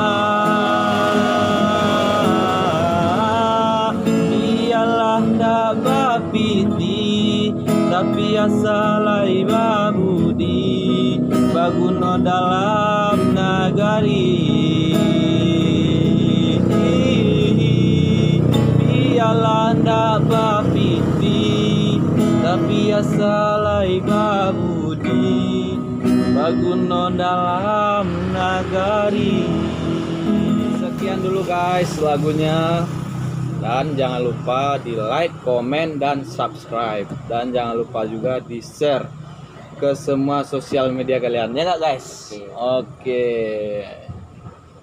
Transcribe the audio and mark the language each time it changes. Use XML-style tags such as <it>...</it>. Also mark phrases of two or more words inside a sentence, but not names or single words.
<min>ialah dak bapiti tapi asalai babudi baguno dalam nagari ialah dak bapiti tapi asalai babudi baguno dalam nagari.</min> <id>Sekian dulu guys lagunya. Dan jangan lupa di like, komen, dan subscribe. Dan jangan lupa juga di share ke semua sosial media kalian. Ya nggak guys? Oke. Wassalamualaikum.</id>